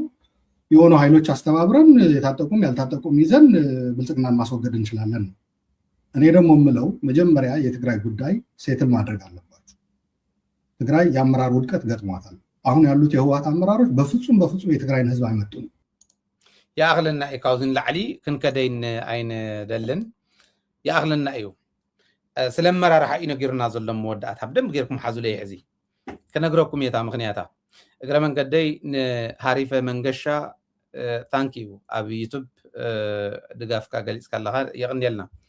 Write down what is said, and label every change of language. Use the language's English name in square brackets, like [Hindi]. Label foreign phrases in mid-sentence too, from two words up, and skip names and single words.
[Amharic] የሆኑ ኃይሎች አስተባብረን የታጠቁም ያልታጠቁም ይዘን ብልጽግናን ማስወገድ እንችላለን። እኔ ደግሞ የምለው መጀመሪያ የትግራይ ጉዳይ ሴትል ማድረግ አለባቸው። ትግራይ የአመራር ውድቀት ገጥሟታል። አሁን ያሉት የህወሓት አመራሮች በፍጹም የትግራይን ህዝብ አይመጡም። [Tigrinya] የአኽልና እዩ ካብዚ ንላዕሊ ክንከደይን ኣይነ ደልን የአኽልና እዩ ስለመራርሓ እዩ ነጊሩና ዘሎ መወዳእታ ብደንብ ጌርኩም ሓዙለይ ሕዚ ክነግረኩም የታ ምክንያታ እግረ መንገደይ ንሃሪፈ መንገሻ [English] thank you [Tigrinya] ኣብ ዩቱብ ድጋፍካ ገሊፅካ ኣለካ የቕንየልና